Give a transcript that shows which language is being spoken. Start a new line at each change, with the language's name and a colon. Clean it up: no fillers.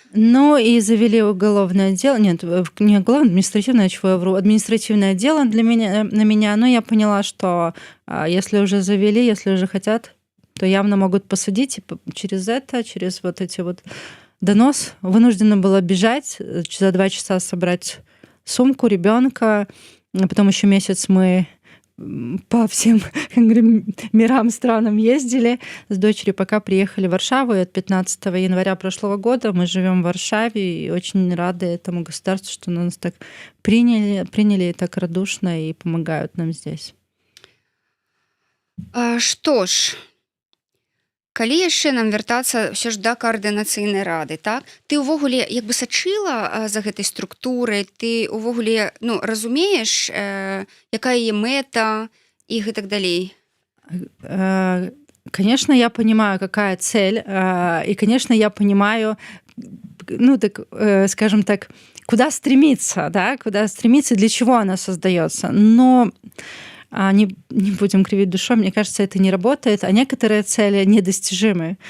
Russian: Ну и завели уголовное дело, нет, не уголовное, административное, чего я вру, административное дело на меня, но я поняла, что если уже завели, если уже хотят, то явно могут посадить, и через вот эти вот донос вынуждена была бежать, за 2 часа собрать сумку, ребенка, потом еще месяц мы по всем мирам, странам ездили с дочерью, пока приехали в Варшаву. И от 15 января прошлого года мы живем в Варшаве и очень рады этому государству, что нас так приняли так радушно и помогают нам здесь.
Belarusian: Што ж, калі яшчэ нам вяртацца ўсё ж да каардынацыйнай рады, так? Ты ўвогуле як бы сачыла за гэтай структурай, ты ўвогуле разумееш, якая яе мэта і гэтак далей?
Russian: Конечно, я понимаю, какая цель, и, конечно, я понимаю, скажем так, куда стремиться, да, для чего она создается. Но не будем кривить душой, мне кажется, это не работает, а некоторые цели недостижимы.